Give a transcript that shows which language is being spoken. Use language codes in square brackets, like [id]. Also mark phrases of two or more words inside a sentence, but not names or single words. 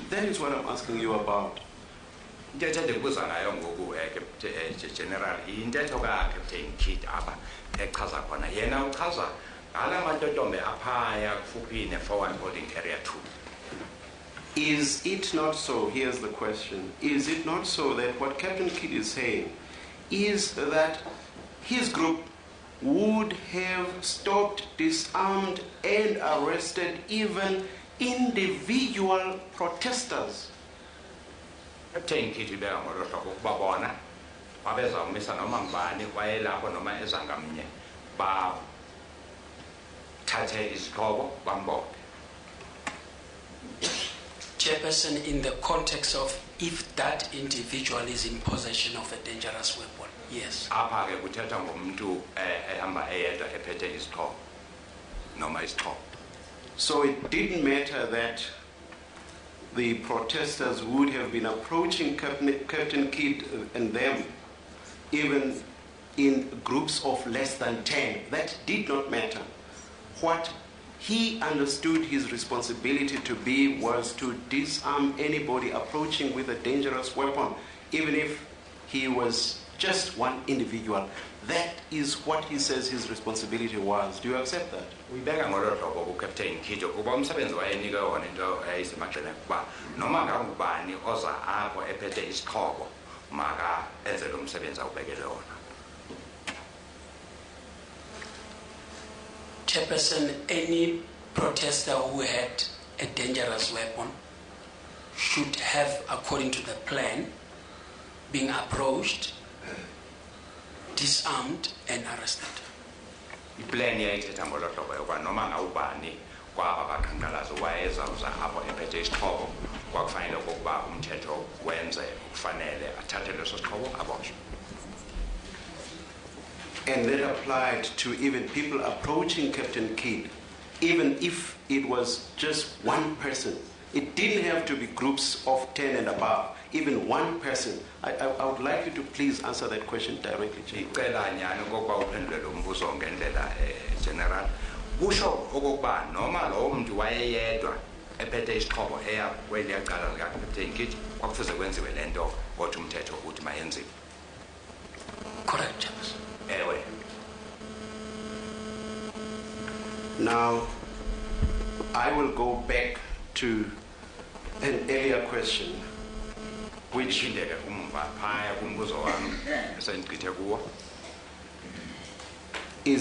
[en] That is what I'm asking you about. [xh] General, intetho Captain Kidd apha echaza khona yena uchaza ala mantotombe aphaya kufuphi ne-forward holding area 2. [en] Is it not so, here's the question, is it not so that what Captain Kidd is saying is that his group would have stopped, disarmed, and arrested even individual protesters? [xh] Captain Kidd ubeka ngolo hlobo ukuba bona babezawumisa noma ngubani wayelapho noma ezangamnye bathathe izixhobo bambophe. [en] Chairperson, in the context of if that individual is in possession of a dangerous weapon, yes. [xh] Apha ke kuthetha ngomuntu ehamba eyedwa ephethe izixhobo noma izixhobo. [en] So it didn't matter that the protesters would have been approaching Captain Kidd and them even in groups of less than 10. That did not matter. What he understood his responsibility to be was to disarm anybody approaching with a dangerous weapon, even if he was just one individual. That is what he says his responsibility was. Do you accept that? [xh] Uyibeka ngolo hlobo kuCaptain Kidd ukuba umsebenzi wayenika wona into eyisemagxeni kuba noma ngangubani oza apho ephethe isixhobo maka enze lo msebenzi awubekele wona. [en] Chairperson, any protester who had a dangerous weapon should have, according to the plan, been approached, disarmed, and arrested. [xh] Iplan yayithetha ngolo hlobo yokuba noma ngawubani kwaba baqhankqalazi wayezawuza apho ephethe isixhobo kwakufanele okokuba umthetho wenze ukufanele athathe leso sixhobo abotshwe. [en] And that applied to even people approaching Captain Kidd, even if it was just one person. It didn't have to be groups of 10 and above, even one person. I would like you to please answer that question directly. [xh] General, kusho okokuba noma lo muntu wayeyedwa ephethe isixhobo eya kweliya cala likaCaptain Kidd kwakufuze kwenziwe lento kodwa umthetho uthi mayenziwe. [en] Correct. Now, I will go back to an earlier question, which is